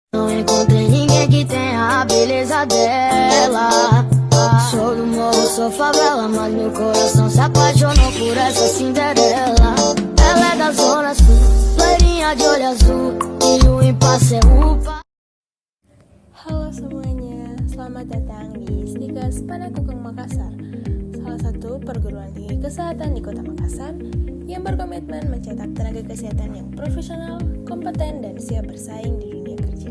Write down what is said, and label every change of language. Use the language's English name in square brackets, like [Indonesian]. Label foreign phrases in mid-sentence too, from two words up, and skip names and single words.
[Portuguese] Não encontrei ninguém que tenha a beleza dela. Sou do morro, sou favela, mas meu coração se apaixonou por essa Cinderela. Ela é da zona sul, loirinha de olho azul, e o impasse é upa. [Indonesian] Halo semuanya, selamat datang di Snikas Panakukang Makassar, salah satu perguruan tinggi kesehatan di kota Makassar yang berkomitmen mencetak tenaga kesehatan yang profesional, kompeten, dan siap bersaing di dunia kerja.